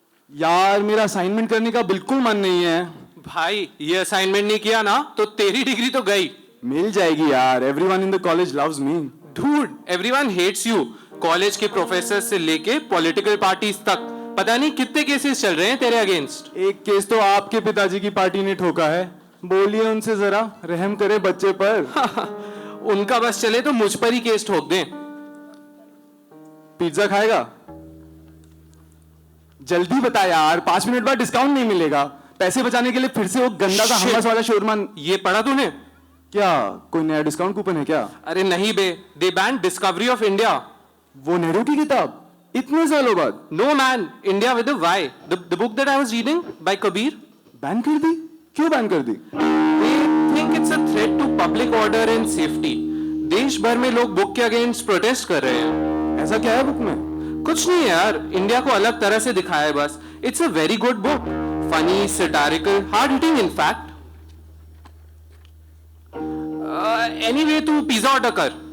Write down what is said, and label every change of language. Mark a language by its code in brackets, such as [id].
[hi] यार मेरा असाइनमेंट करने का बिल्कुल मन नहीं है। भाई ये असाइनमेंट नहीं किया ना तो तेरी डिग्री तो गई। मिल जाएगी यार। [en] Everyone in the college loves me. Dude, everyone hates you. [hi] College के प्रोफेसर से लेके पॉलिटिकल पार्टीज तक पता नहीं कितने केसेस चल रहे हैं तेरे अगेंस्ट। एक केस तो आपके पिताजी की पार्टी ने ठोका है। बोलिए उनसे जरा, रहम करे बच्चे पर। उनका बस चले तो मुझ पर ही केस ठोक दें। पिज्जा खाएगा? जल्दी बता यार, 5 मिनट बाद डिस्काउंट नहीं मिलेगा। पैसे बचाने के लिए फिर से वो गंदा सा हमस वाला शोरमा। ये पढ़ा तूने? क्या कोई नया डिस्काउंट कूपन है क्या? अरे नहीं बे, [en] they ban [hi] डिस्कवरी ऑफ इंडिया। वो नेहरू की किताब इतने सालों बाद? [en] No man, India with a why, the book that I was reading by Kabir. [hi] Ban कर दी? क्यों बैन कर दी? [en] They think it's a threat to public order and safety. [hi] देश भर में लोग बुक के अगेंस्ट प्रोटेस्ट कर रहे हैं। ऐसा क्या है बुक में? कुछ नहीं यार, इंडिया को अलग तरह से दिखाया है बस। [en] It's a very good book, funny, satirical, hard hitting in fact. [hi] Anyway तू पिज्जा ऑर्डर कर।